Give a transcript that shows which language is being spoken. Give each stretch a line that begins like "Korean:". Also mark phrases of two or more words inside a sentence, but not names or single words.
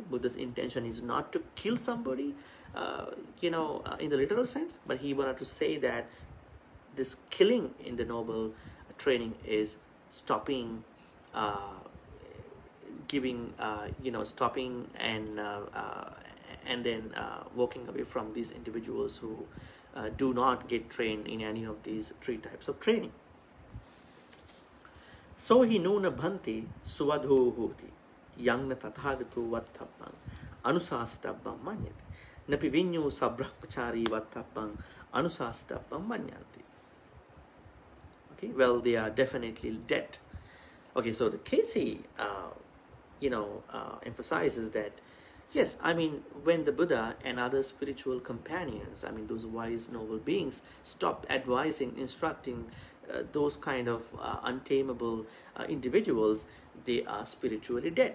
English: Buddha's intention is not to kill somebody, in the literal sense, but he wanted to say that this killing in the noble training is stopping, stopping and then walking away from these individuals who do not get trained in any of these three types of training.
Pali: So hi nuna bhanti suvadho hoti yang na tathagato vattabbang anusasitabbang manyati napi vinyo sabrahmachari vattabbang anusasitabbang manyanti.
English: Okay, well, they are definitely dead. Okay, so the Kesi emphasizes that yes, I mean, when the Buddha and other spiritual companions, I mean, those wise noble beings, stop advising, instructing those kind of untamable individuals, they are spiritually dead.